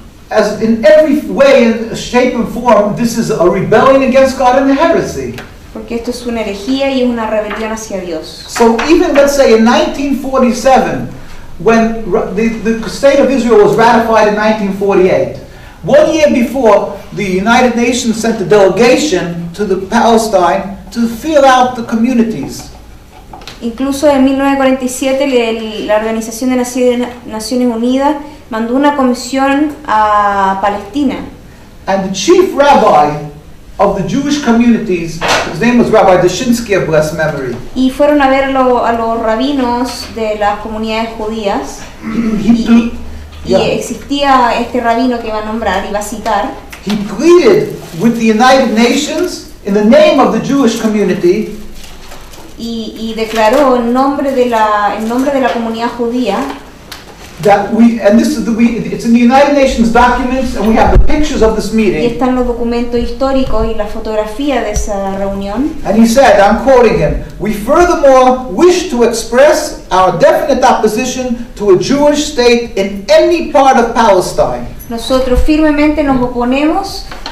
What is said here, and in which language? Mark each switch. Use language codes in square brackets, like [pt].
[en] As in every way, shape and form, this is a rebellion against God and a heresy. [es] Porque esto es una herejía y es una rebelión hacia Dios. [en] So even, let's say, in 1947, when the state of Israel was ratified in 1948, 1 year before, the United Nations sent a delegation to the Palestine to feel out the communities. [es] Incluso en 1947 la Organización de Naciones Unidas mandó una comisión a Palestina. [en] And the chief rabbi of the Jewish communities, his name was Rabbi Dushinsky of blessed memory. [es] Y fueron a ver a los rabinos de las comunidades judías. Y existía este rabino que iba a nombrar, iba a citar. [en] He pleaded with the United Nations in the name of the Jewish community. [es] Y declaró en nombre de la comunidad judía [en] that it's in the United Nations documents, and we have the pictures of this [es] y [en] meeting. [es] están los documentos históricos y la fotografía de esa reunión. [en] And he said, I'm quoting him, "We furthermore wish to express our definite opposition to a Jewish state in any part of Palestine." [es] Nosotros firmemente nos oponemos.